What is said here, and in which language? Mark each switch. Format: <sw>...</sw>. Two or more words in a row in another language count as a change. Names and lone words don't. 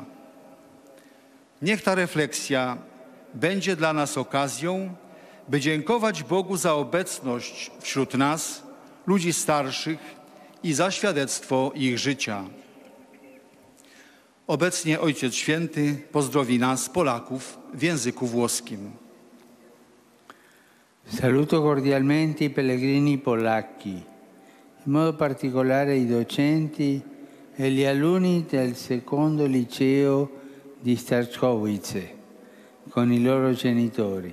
<pl>Niech ta refleksja będzie dla nas okazją, by dziękować Bogu za obecność wśród nas, ludzi starszych i za świadectwo ich życia. Obecnie Ojciec Święty pozdrowi nas, Polaków, w języku włoskim.</pl> <it>Saluto cordialmente i pellegrini polacchi, in modo particolare i docenti e gli alunni del secondo liceo di Starkowice, con i loro genitori.</it>